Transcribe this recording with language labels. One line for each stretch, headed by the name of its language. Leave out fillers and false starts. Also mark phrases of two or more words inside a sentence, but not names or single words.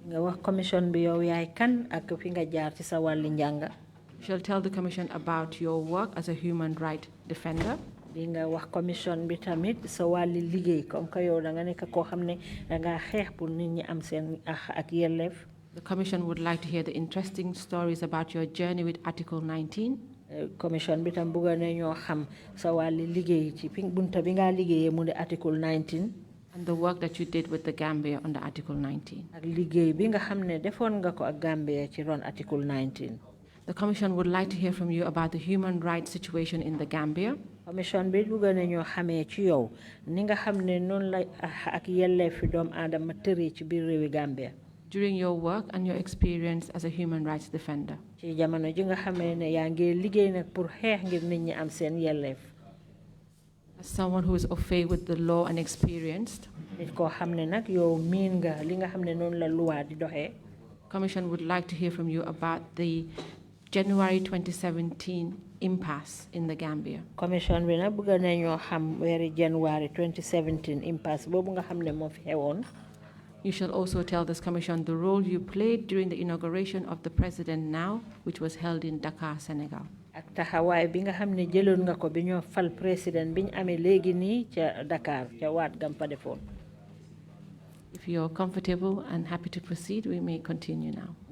English: You shall tell the Commission about your work as a human rights defender. The Commission would like to hear the interesting stories about your journey with Article 19.
Wolof: Commission bitam buga nañu xam sa wali liggéey ci bunta bi nga liggéeyé mu Article 19
English: and the work that you did with the Gambia under Article 19.
Wolof: Ak liggéey bi nga xamné defon nga ko ak Gambia ci ron Article 19.
English: The Commission would like to hear from you about the human rights situation in the Gambia.
Wolof: Commission bi buga nañu xamé ci yow ni nga xamné non la ak yelleef doom adam téré ci biir réewi Gambia
English: during your work and your experience as a human rights defender. As someone who is au fait with the law and experienced, Commission would like to hear from you about the January 2017 impasse in the Gambia.
Wolof: Commission bi nak bëgg nañu xam wéri
English: January 2017 impasse
Wolof: bobu nga xamné mo fi xewon.
English: You shall also tell this Commission the role you played during the inauguration of the President now, which was held in Dakar, Senegal. If you're comfortable and happy to proceed, we may continue now.